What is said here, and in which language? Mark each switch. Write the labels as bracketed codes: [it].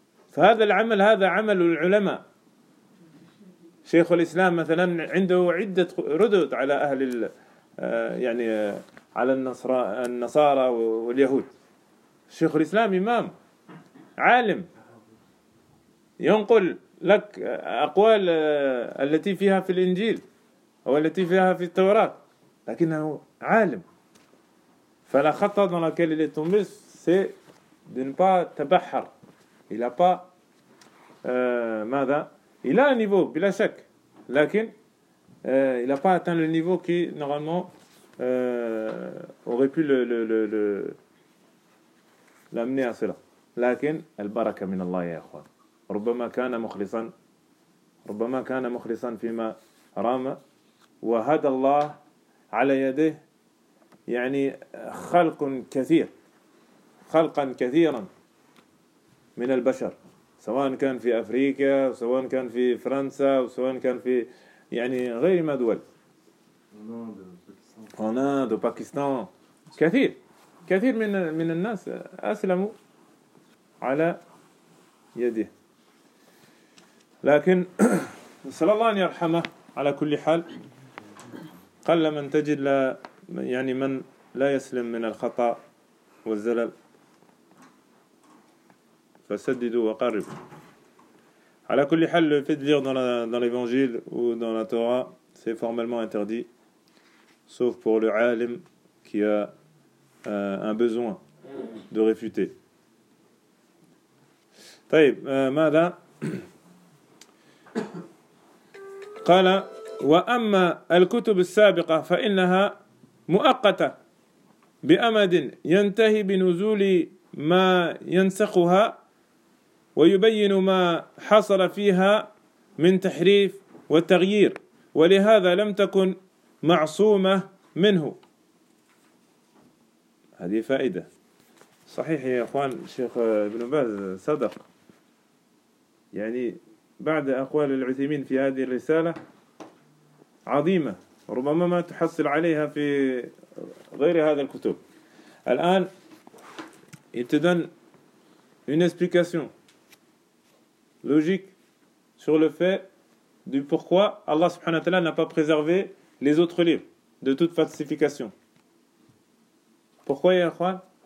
[ar] فهذا العمل هذا عمل العلماء. شيخ الإسلام مثلا عنده عدة ردود على أهل يعني على النصارى واليهود. شيخ الإسلام إمام عالم ينقل لك أقوال التي فيها في الإنجيل أو التي فيها في التوراة، لكنه عالم. فلا خطأ [fr] dans laquelle il est tombé, c'est de ne pas تبحر. Il a pas ماذا؟ Il a un niveau [ar] بلا شك، لكن [fr] il a pas atteint le niveau qui normalement aurait pu le l'amener à cela. [ar] لكن البركة من الله يا إخوان. ربما كان مخلصا، ربما كان مخلصا فيما رام، وهدى الله على يده يعني خلق كثير، خلقا كثيرا من البشر، سواء كان في أفريقيا، سواء كان في فرنسا، سواء كان في يعني غير ما دول، هولندا، باكستان، كثير كثير من الناس أسلموا على يده. لكن صلى الله أن يرحمه على كل حال، قل من تجد لا يعني من لا يسلم من الخطأ والزلل، فسددوا وقربوا. على كل حال [fr] le fait de lire dans l'évangile ou dans la Torah c'est formellement interdit sauf pour le alim qui a un besoin de réfuter. [ar] طيب ماذا قال؟ وأما الكتب السابقة فإنها مؤقتة بأمد ينتهي بنزول ما ينسخها ويبين ما حصل فيها من تحريف وتغيير، ولهذا لم تكن معصومة منه. هذه فائدة. صحيح يا إخوان، الشيخ ابن باز صدق، يعني بعد أقوال العثيمين في هذه الرسالة عظيمة، ربما ما تحصل عليها في غير هذا الكتب. [fr] الآن il te donne une explication logique sur le fait du pourquoi Allah subhanahu wa ta'ala n'a pas préservé les autres livres de toute falsification. Pourquoi, Yahwan?